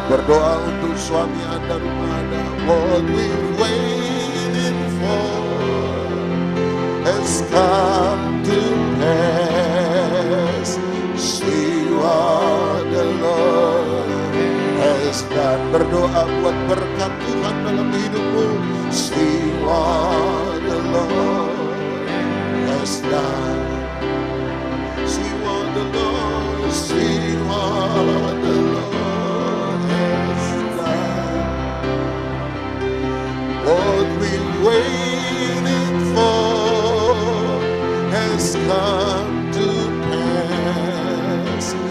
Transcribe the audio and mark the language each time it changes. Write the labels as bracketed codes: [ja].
[id] Berdoa untuk suami Anda, rumah Anda, [en] what we've waited for has come to pass. See what the Lord has done. [id] Berdoa buat berkat Tuhan dalam hidupmu. [en] See what the Lord has done. See what the Lord, see what the Lord has done. What we've waited for has come to pass.